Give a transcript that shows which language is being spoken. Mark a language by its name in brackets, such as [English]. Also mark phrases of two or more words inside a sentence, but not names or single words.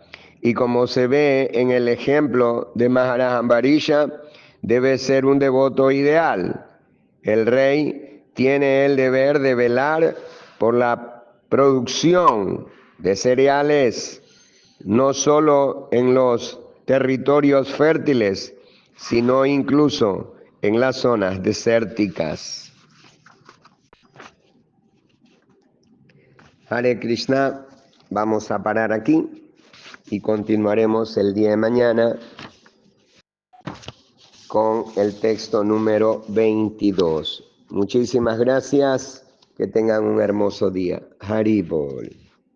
[Spanish] Y como se ve en el ejemplo de Maharaj Ambarisha, debe ser un devoto ideal. El rey tiene el deber de velar por la producción de cereales, no solo en los territorios fértiles, sino incluso en las zonas desérticas. Hare Krishna, vamos a parar aquí y continuaremos el día de mañana con el texto número 22. Muchísimas gracias, que tengan un hermoso día. Haribol.